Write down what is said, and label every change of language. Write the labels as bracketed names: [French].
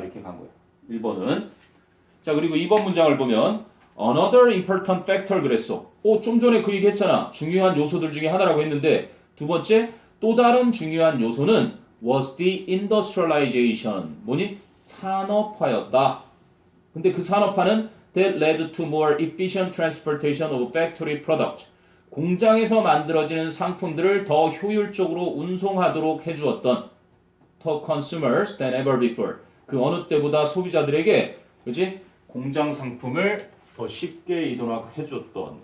[Korean] 이렇게 간 거야. 1번은. 자, 그리고 2번 문장을 보면 [English] Another important factor [Korean] 그랬어. 좀 전에 그 얘기 했잖아. 중요한 요소들 중에 하나라고 했는데 두 번째 또 다른 중요한 요소는 [English] was the industrialization. [Korean] 뭐니? 산업화였다. 근데 그 산업화는 [English] that led to more efficient transportation of factory products. [Korean] 공장에서 만들어지는 상품들을 더 효율적으로 운송하도록 해주었던 [English] to consumers than ever before. [Korean] 그 어느 때보다 소비자들에게 그지? 공장 상품을 더 쉽게 이동해줬던.